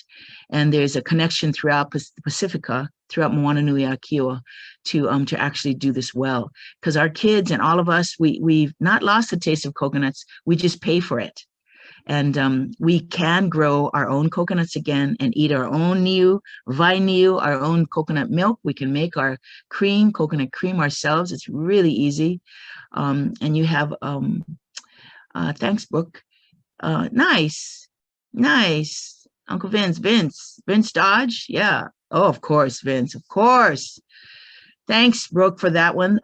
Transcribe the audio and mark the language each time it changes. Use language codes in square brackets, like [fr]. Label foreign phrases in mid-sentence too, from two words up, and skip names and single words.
[en] And there's a connection throughout Pacifica, throughout Moana Nui a Kioa, to actually do this well. Because our kids and all of us, we've not lost the taste of coconuts, we just pay for it. And we can grow our own coconuts again and eat our own [sm] niu, vai niu, [en] our own coconut milk. We can make our cream, coconut cream ourselves. It's really easy. And you have, thanks, Brooke. Nice. Uncle Vince Dodge. Yeah. Oh, of course, Vince, of course. Thanks, Brooke, for that one.